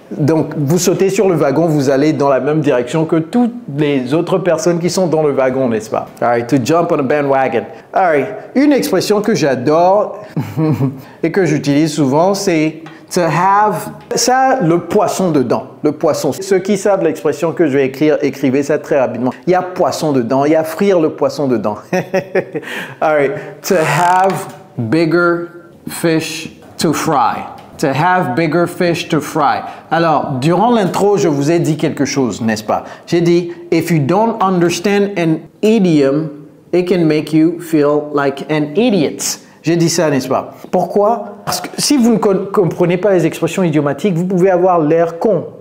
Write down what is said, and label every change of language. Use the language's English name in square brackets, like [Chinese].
[French] Donc, vous sautez sur le wagon, vous allez dans la même direction que toutes les autres personnes qui sont dans le wagon, n'est-ce pas? [English] All right, to jump on a bandwagon. [French] All right, une expression que j'adore et que j'utilise souvent, c'est to have, ça, le poisson dedans, le poisson. Ceux qui savent l'expression que je vais écrire, écrivez ça très rapidement. Il y a poisson dedans, il y a frire le poisson dedans. [English] All right, to have bigger fish to fry. To have bigger fish to fry. [French] Alors, durant l'intro, je vous ai dit quelque chose, n'est-ce pas? J'ai dit, [English] if you don't understand an idiom, it can make you feel like an idiot. [French] J'ai dit ça, n'est-ce pas? Pourquoi? Parce que si vous ne comprenez pas les expressions idiomatiques, vous pouvez avoir l'air con.